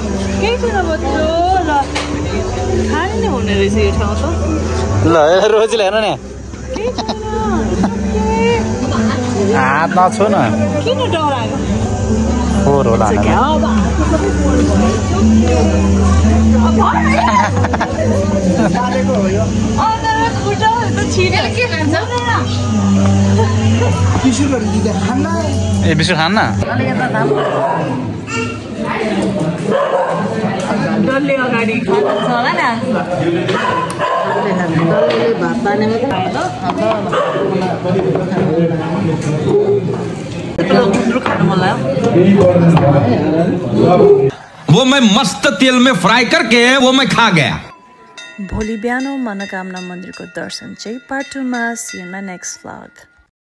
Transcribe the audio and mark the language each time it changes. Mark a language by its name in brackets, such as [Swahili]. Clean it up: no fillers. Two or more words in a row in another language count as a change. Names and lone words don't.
[Nepali] ल रोजीलाई हेर्नु नि हात नछु न फोहोर होला ए बिस्कुट खान्न डल्ले अगाडि खान्छ होला नि भात पानी [Hindi] वो मैं मस्त तेल में फ्राई करके वो मैं खा गया। [Nepali] भोलि बिहान मनोकामना मन्दिरको दर्शन चाहिँ पार्ट 2 मा [English] see in my next vlog.